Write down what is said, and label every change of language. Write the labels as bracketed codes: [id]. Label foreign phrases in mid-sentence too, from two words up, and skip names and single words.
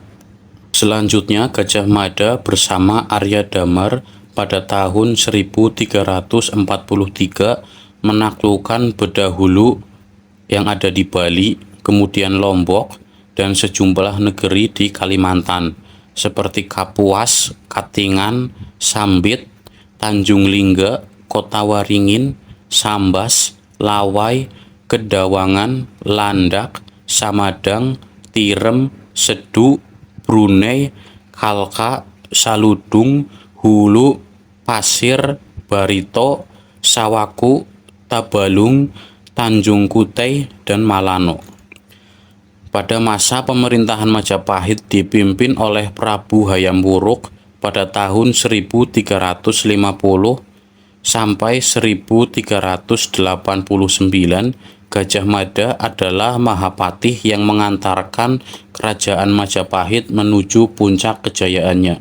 [id] Selanjutnya Gajah Mada bersama Arya Damar pada tahun 1343 menaklukkan Bedahulu yang ada di Bali, kemudian Lombok, dan sejumlah negeri di Kalimantan, seperti Kapuas, Katingan, Sambit, Tanjung Lingga, Kota Waringin, Sambas, Lawai, Kedawangan, Landak, Samadang, Tirem, Sedu, Brunei, Kalka, Saludung, Hulu, Pasir, Barito, Sawaku, Tabalung, Tanjung Kutai, dan Malano. Pada masa pemerintahan Majapahit dipimpin oleh Prabu Hayam Wuruk pada tahun 1350 sampai 1389, Gajah Mada adalah Mahapatih yang mengantarkan kerajaan Majapahit menuju puncak kejayaannya.